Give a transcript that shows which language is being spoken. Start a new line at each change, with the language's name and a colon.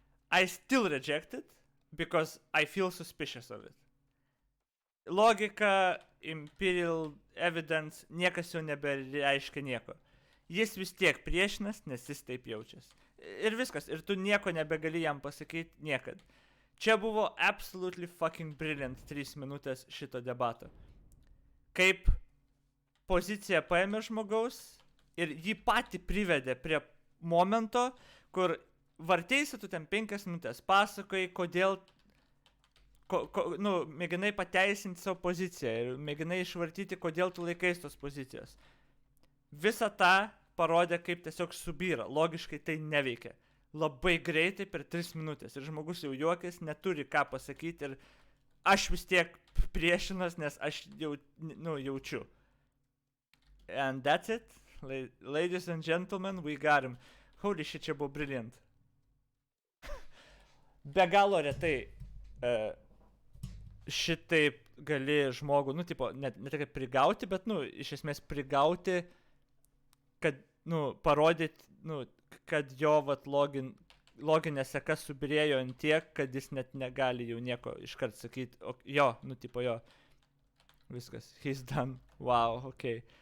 English: I still reject it because I feel suspicious of it.
Lithuanian: Logika,
English: empirical evidence,
Lithuanian: niekas jau nebereiškia nieko. Jis vis tiek priešinas, nes jis taip jaučiasi. Ir viskas, ir tu nieko nebegali jam pasakyti niekad. Čia buvo
English: absolutely fucking brilliant
Lithuanian: 3 minutės šito debato. Kaip pozicija paėmė žmogaus ir jį patį privedė prie momento, kur varteisi tu ten 5 minutės, pasakoji, kodėl, mėginai pateisinti savo poziciją ir mėginai išvartyti, kodėl tu laikais tos pozicijos. Visą tą parodė, kaip tiesiog subyra, logiškai tai neveikia. Labai greitai per 3 minutės ir žmogus jau juokės, neturi ką pasakyti ir aš vis tiek priešinas, nes aš jaučiu.
English: And that's it. Ladies and gentlemen, we got him. Holy shit,
Lithuanian: čia buvo brilliant. Be galo retai šitaip gali žmogų, ne tik prigauti, bet, iš esmės prigauti, kad, parodyti, kad jo, loginė seka subirėjo ant tiek, kad jis net negali jau nieko iškart sakyti, jo, viskas,
English: he's done, wow, okay.